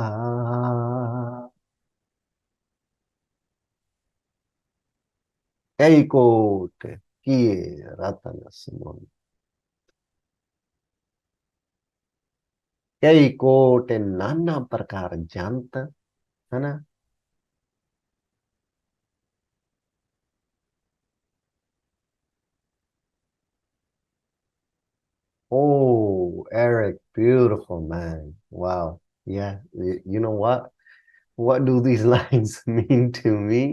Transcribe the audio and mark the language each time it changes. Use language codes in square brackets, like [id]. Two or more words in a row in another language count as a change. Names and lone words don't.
[pa] ਕਈ ਕੋਟ ਕੀਏ ਰਤਨ ਸਮੁੰਦਰ, ਕਈ ਕੋਟ ਨਾਨਾ ਪ੍ਰਕਾਰ ਜੰਤ, ਹੈ ਨਾ? [en] Oh, Eric, beautiful man. Wow. Yeah. You know what? What do these lines mean to me?